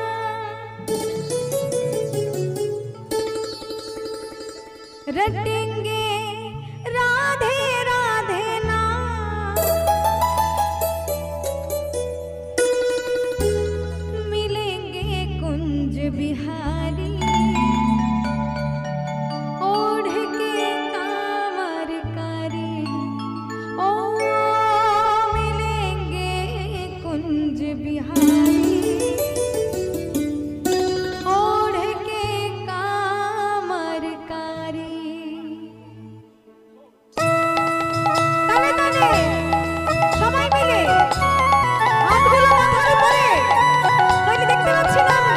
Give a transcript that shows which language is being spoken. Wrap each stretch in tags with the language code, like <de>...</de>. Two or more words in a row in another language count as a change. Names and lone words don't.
<hi>रटेंगे राधे राधे नाम, मिलेंगे कुंज बिहारी ओढ़ के कांवर कारी। ओ मिलेंगे कुंज बिहारी ओढ़ के कांवर कारी।</hi> <bn>তালে তালে সবাই মিলে হাতগুলো মাথার উপরে, নইলে দেখতে পাচ্ছি না।</bn>